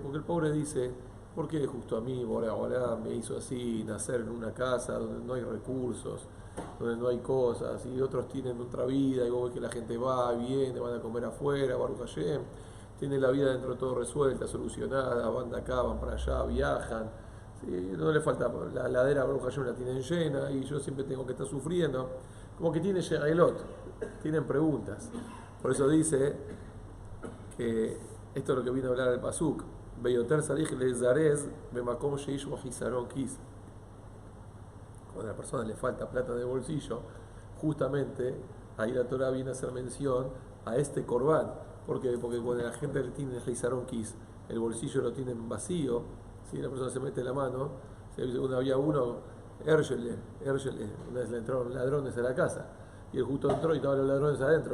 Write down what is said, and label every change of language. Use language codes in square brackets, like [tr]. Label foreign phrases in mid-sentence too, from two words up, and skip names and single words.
[es] Porque el pobre dice: ¿por qué justo a mí, ahora me hizo así nacer en una casa donde no hay recursos, donde no hay cosas, y otros tienen otra vida, y vos ves que la gente va, viene, van a comer afuera, [he] ברוך השם, [es] tienen la vida dentro de todo resuelta, solucionada, van de acá, van para allá, viajan, ¿sí?, no le falta, la heladera [he] ברוך השם [es] la tienen llena, y yo siempre tengo que estar sufriendo, como que tiene Shegailot, tienen preguntas. Por eso dice que esto es lo que viene a hablar el pasuk: [he] ביותר צריך לזרז במקום שיש בו חסרון כיס. [es] Cuando a la persona le falta plata de bolsillo, justamente ahí la Torah viene a hacer mención a este Korban. ¿Por qué? Porque cuando la gente le tiene [he] חסרון כיס, [es] el bolsillo lo tienen vacío, ¿sí?, la persona se mete la mano. Había uno, Ergele, una vez le entraron ladrones a la casa, y él justo entró y estaban los ladrones adentro.